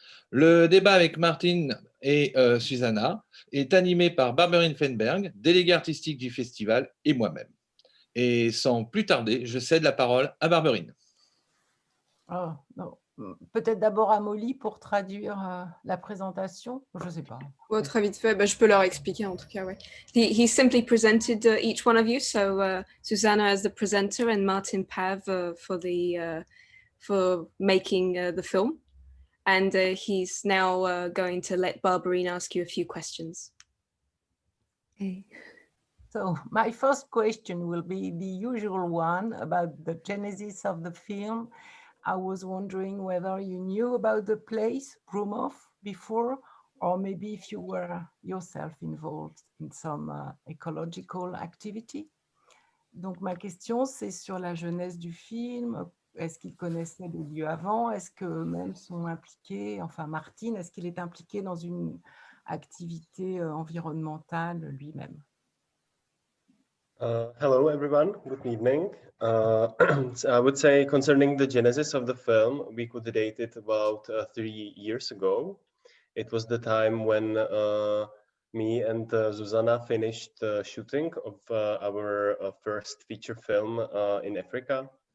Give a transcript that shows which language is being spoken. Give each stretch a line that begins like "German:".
French: Le débat avec Martine et Susanna est animé par Barberine Fenberg, déléguée artistique du festival, et moi-même. Et sans plus tarder, je cède la parole à Barberine. Oh, non. Peut-être d'abord à Molly pour traduire la présentation. Je ne sais pas. Well, très vite fait, je peux leur expliquer en tout cas. Ouais.
English: He simply presented each one of you. So Susanna as the presenter and Martin Pav for making the film. And he's now going to let Barberine ask you a few questions. Okay. So my first question will be the usual one about the genesis of the film. I was wondering whether you knew about the place, Brumov, before, or maybe if you were yourself involved in some ecological activity.
French: Donc ma question, c'est sur la jeunesse du film. Est-ce qu'ils connaissaient les lieux avant? Est-ce qu'eux-mêmes sont impliqués? Enfin, Martin, est-ce qu'il est impliqué dans une activité environnementale lui-même?
English: Hello, everyone. Good evening. So I would say concerning the genesis of the film, we could date it about 3 years ago. It was the time when me and Susanna finished shooting of our first feature film in Africa.